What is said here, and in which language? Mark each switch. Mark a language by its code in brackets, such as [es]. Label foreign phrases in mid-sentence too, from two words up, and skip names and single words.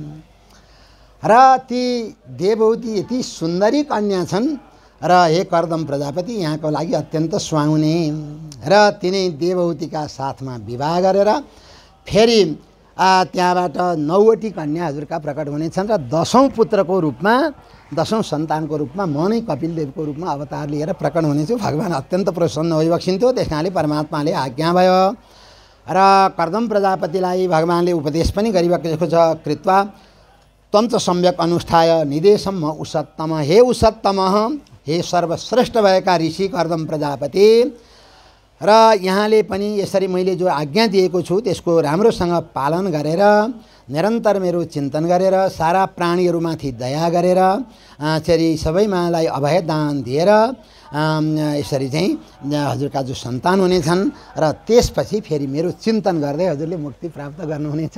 [ne] र ती देवहूति यति सुन्दरी कन्या छन् र हे कर्दम प्रजापति यहाँको लागि अत्यन्त सुहाउने र तिनै देवहूतिका साथमा विवाह गरेर फेरि त्यहाँबाट 9वटी कन्या हजुरका प्रकट हुनेछन् र 10औं पुत्रको रूपमा, 10औं सन्तानको रूपमा म नै कपिल देवको रूपमा अवतार लिएर प्रकट हुनेछु। भगवान अत्यन्त प्रसन्न भइबक्सिन्थ्यो। त्यस कारणले परमात्माले आज्ञा भयो र कर्दम प्रजापतिलाई भगवानले उपदेश पनि गरिबक्सेको छ। [sa] कृत्वा त्वं च सम्यक अनुष्ठाय निदेशम उसत्तम। [ne] हे उसत्तम, हे सर्वश्रेष्ठ भएका ऋषि कर्दम प्रजापति, र यहाँले पनि यसरी मैले जो आज्ञा दिएको छु त्यसको राम्रोसँग पालन गरेर निरन्तर मेरो चिन्तन गरेर सारा प्राणीहरूमाथि दया गरेर यसरी सबैमालाई अभय दान दिएर यसरी चाहिँ हजुरका जो सन्तान हुनेछन् र त्यसपछि फेरि मेरो चिन्तन गर्दै हजुरले मुक्ति प्राप्त गर्नुहुनेछ।